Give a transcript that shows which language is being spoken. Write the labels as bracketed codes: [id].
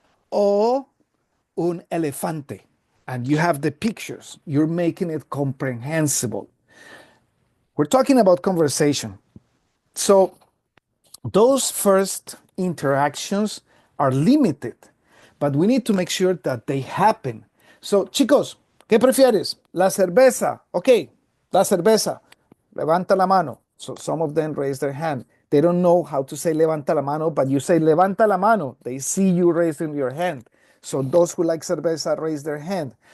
[es] ¿O un elefante? [en] And you have the pictures. You're making it comprehensible. We're talking about conversation. So those first interactions are limited, but we need to make sure that they happen. [es] So, chicos, ¿qué prefieres? La cerveza. Okay, la cerveza. Levanta la mano. [en] So some of them raise their hand. They don't know how to say [es] levanta la mano, [en] but you say levanta la mano. They see you raising your hand. So those who like cerveza raise their hand.